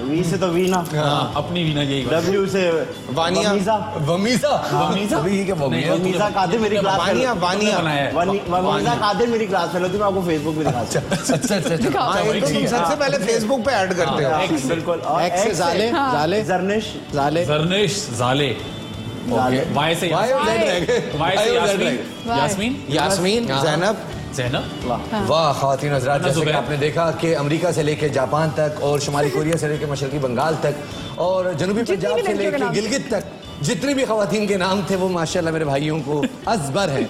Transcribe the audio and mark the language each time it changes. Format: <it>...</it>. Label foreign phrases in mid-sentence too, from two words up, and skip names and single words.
<ur>وی سے تو وینا, ہاں، اپنی وینا یہی بات. W से वानिया, वमीजा, ومیجا ابھی کیا ومیجا ومیجا قادر میری کلاس वानिया, वानिया। बनाया है। ومیجا قادر میری</ur> <en>class fellow</en> <ur>تھی، میں آپکو فیسبک پہ دکھا سکتا दिखाओ। ہاں، ایک تو تم سب سے پہلے فیسبک پہ ایڈ کرتے ہو. ہوں۔ بالکل۔ اور ایکس سے جالے، جالے, जर्निश, जाले, जर्निश जाले, जाले। Y से وائی اور زیڈ رہ گئے, Y से وائی اور زیڈ رہ यास्मीन, गए। यास्मीन, यास्मीन, जैनब, ज़ैनब, واہ خواتین حضرات، جیسے کہ जुबैर। آپنے دیکھا کہ امریکہ سے لیکے جاپان تک اور شمالی کوریا سے لیکے مشرقی بنگال تک اور جنوبی जितनी पंजाब भी से لڑکیوں کے लेके नाम। گلگت تک جتنی بھی خواتین کے نام تھے وہ ماشاءاللہ میرے بھائیوں کو ازبر ہے.</ur>